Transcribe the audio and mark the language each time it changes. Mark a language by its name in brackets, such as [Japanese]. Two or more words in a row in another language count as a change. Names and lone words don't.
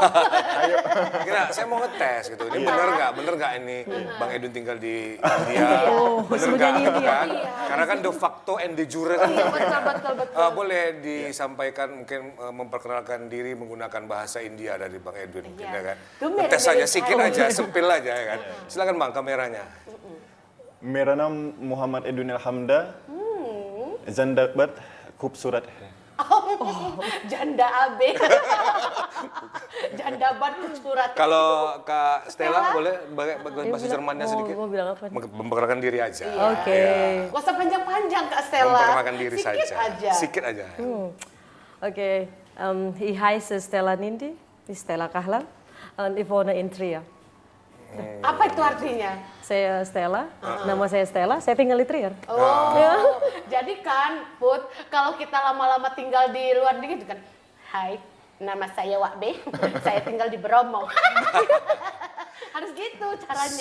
[Indonesian] Kira saya mau ngetes gitu. Ini bener nggak ini Bang Edwin tinggal di India? Bener nggak? Kan? Karena kan [English] de facto and de jure [Indonesian] kan. Iya, betul. Boleh disampaikan mungkin memperkenalkan diri menggunakan bahasa India dari Bang Edwin mungkin ya kan. Tuh, Ngetes mirip-mirip. aja sedikit aja, sepil aja ya kan. Silakan Bang kameranya. [Hindi] मेरा नाम मोहम्मद एडविन अलहमदा जिंदाबाद खूबसूरत है Janda AB. Janda bar kecurat. [Indonesian] Kalau Kak Stella boleh bahasa Jermannya sedikit? Mau bilang apa? Memperkenalkan diri aja. Oke. Gak usah panjang-panjang Kak Stella. Memperkenalkan diri Sikit saja. aja. Sikit aja. Oke. [German] Ich heiße Stella Nindi, Stella Kahlan, und ich wohne in Trier. [Indonesian] Apa itu artinya? Saya Stella, nama saya Stella, saya tinggal di Trier. Oh, jadi kan Put, kalau kita lama-lama tinggal di luar negeri gitu kan, hai, nama saya Wak B, saya tinggal di Bromo. Harus gitu caranya.